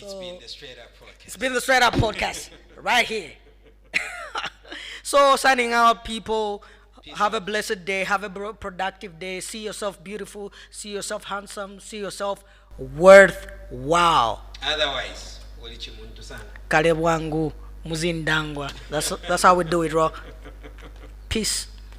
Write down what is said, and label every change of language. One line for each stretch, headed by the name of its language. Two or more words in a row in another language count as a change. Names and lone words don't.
English: It's been the Straight Up podcast. It's been the Straight Up podcast right here. So signing out, people. Have a blessed day. Have a productive day. See yourself beautiful. See yourself handsome. See yourself worthwhile. Otherwise,
Bemba: ulichi muntu sana. Kale bwangu muzindangwa.
English: That's how we do it, bro. Peace.